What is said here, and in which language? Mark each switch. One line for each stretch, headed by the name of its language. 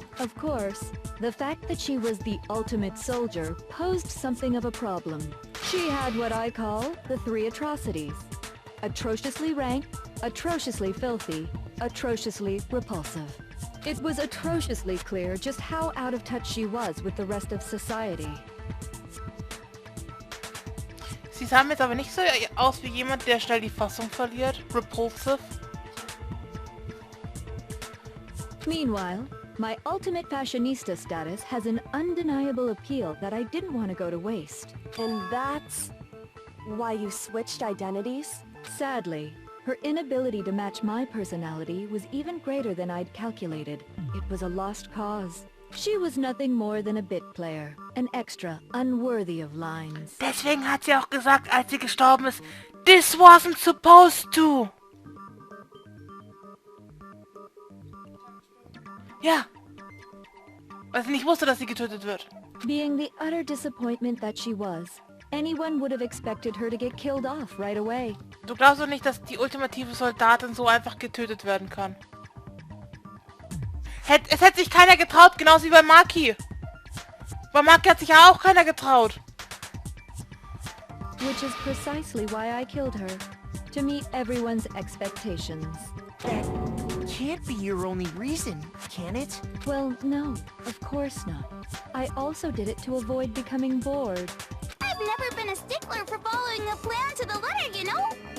English: Of course, the fact that she was the ultimate soldier posed something of a problem. She had what I call the 3 atrocities. Atrociously rank, atrociously filthy, atrociously repulsive. It was atrociously clear just how out of touch she was with the rest of society.
German: Sie sah mir jetzt aber nicht so aus wie jemand, der schnell die Fassung verliert.
English: Repulsive. Meanwhile, my ultimate fashionista status has an undeniable appeal that I didn't want to go to waste. And that's why you switched identities? Sadly, her inability to match my personality was even greater than I'd calculated. It was a lost cause. She was nothing more than a bit player, an extra unworthy of lines.
German: Deswegen hat sie auch gesagt, als sie gestorben ist,
English: "This wasn't supposed to."
German: Ja. Weil sie nicht wusste, dass sie getötet wird.
English: Being the utter disappointment that she was, anyone would have expected her to get killed off right away.
German: Du glaubst doch nicht, dass die ultimative Soldatin so einfach getötet werden kann. Es hätte sich keiner getraut, genauso wie bei Maki. Bei Maki hat sich ja auch keiner getraut.
English: Which is precisely why I killed her. To meet everyone's expectations. That can't be your only reason, can it? Well, no, of course not. I also did it to avoid becoming bored. I've never been a stickler for following a plan to the letter, you know?